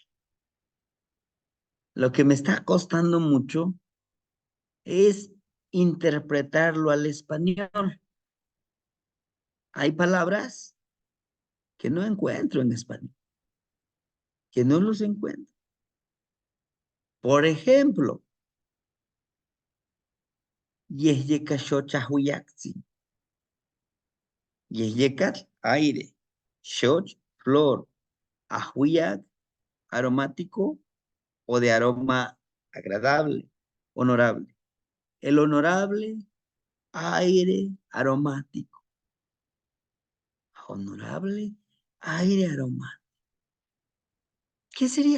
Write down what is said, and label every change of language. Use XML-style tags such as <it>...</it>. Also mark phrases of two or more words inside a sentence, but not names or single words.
<es>Lo que me está costando mucho es interpretarlo al español. Hay palabras que no encuentro en español, que no los encuentro. Por ejemplo,</es> <nah>yehyekashochahuyaxi, yehyekat, aire, shoch, flor, ahuyac,</nah> <es>aromático o de aroma agradable, honorable. El honorable, aire aromático. Honorable, aire aromático. ¿Qué sería?</es>